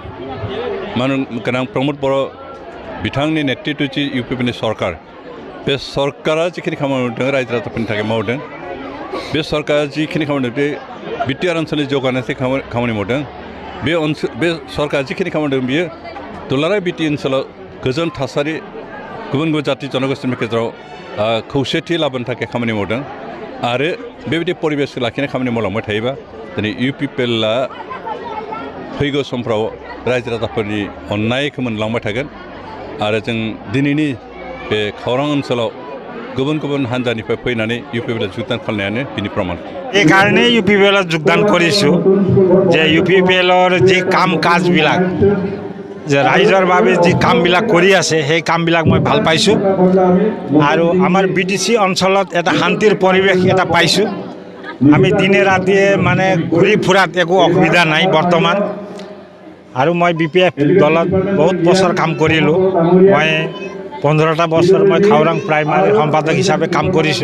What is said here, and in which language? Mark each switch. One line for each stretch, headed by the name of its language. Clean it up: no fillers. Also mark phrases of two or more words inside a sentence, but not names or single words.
Bodo: गोनां प्रमद बर' बिथांनि नेतृत्व जि इउपिपिएलनि सरकार बे सरकारा जिखिनि खामानि मावदों रायजो राजाफोरनि थाखाय मावदों बे सरकारा जिखिनि खामानि मावदों बे बिटिआर ओनसोलनि जौगानायनि खामानि मावदों बे सरकारा जिखिनि खामानि मावदों बियो दुलाराय बिटि ओनसोलाव गोजोन थासारि गुबुन गुबुन जाति जनगोष्ठीनि गेजेराव खौसेथि लाबोनो थाखाय खामानि मावदों आरो बेबायदि परिबेसखौ लाखिनाय खामानि मावलांबाय थायोबा दिनै इउपिपिएलआ फैगौ समफ्राव रायजो राजाफोरनि अननायखौ मोनलांबाय थागोन आरो जों दिनैनि बे खौरां ओनसोलाव गुबुन गुबुन हान्जानिफ्राय फैनानै इउपिपिएलआव जगदान खालामनायानो बिनि प्रमाण
Assamese: এই কাৰণে ইউপিপিএলত যোগদান কৰিছোঁ যে ইউপিপিএলৰ যি কাম কাজবিলাক যে ৰাইজৰ বাবে যি কামবিলাক কৰি আছে সেই কামবিলাক মই ভাল পাইছোঁ আৰু আমাৰ বিটিচি অঞ্চলত এটা শান্তিৰ পৰিৱেশ এটা পাইছোঁ আমি দিনে ৰাতিয়ে মানে ঘূৰি ফুৰাত একো অসুবিধা নাই বৰ্তমান আৰু মই বিপিএফ দলত বহুত বছৰ কাম কৰিলোঁ মই 15টা বছৰ মই খাওৰাং প্ৰাইমাৰী সম্পাদক হিচাপে কাম কৰিছোঁ।